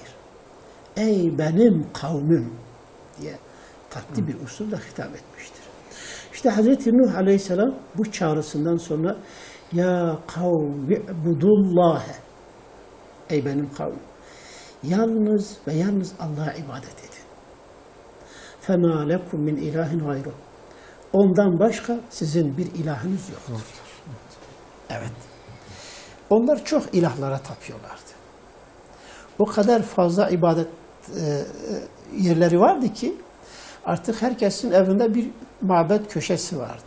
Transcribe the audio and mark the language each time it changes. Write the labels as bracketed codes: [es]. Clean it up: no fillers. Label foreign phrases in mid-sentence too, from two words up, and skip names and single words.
[tr] Ey benim kavmim diye tatlı bir usulle hitap etmiştir. İşte Hazreti Nuh Aleyhisselam bu çağrısından sonra [ar] يا قوم اعبدوا الله [tr] ey benim kavmim yalnız ve yalnız Allah'a ibadet edin. [ar] فَمَا لَكُمْ مِنْ اِلٰهٍ غَيْرُهُ [tr] ondan başka sizin bir ilahınız yoktur. Evet. Onlar çok ilahlara tapıyorlardı. O kadar fazla ibadet yerleri vardı ki artık herkesin evinde bir mabet köşesi vardı.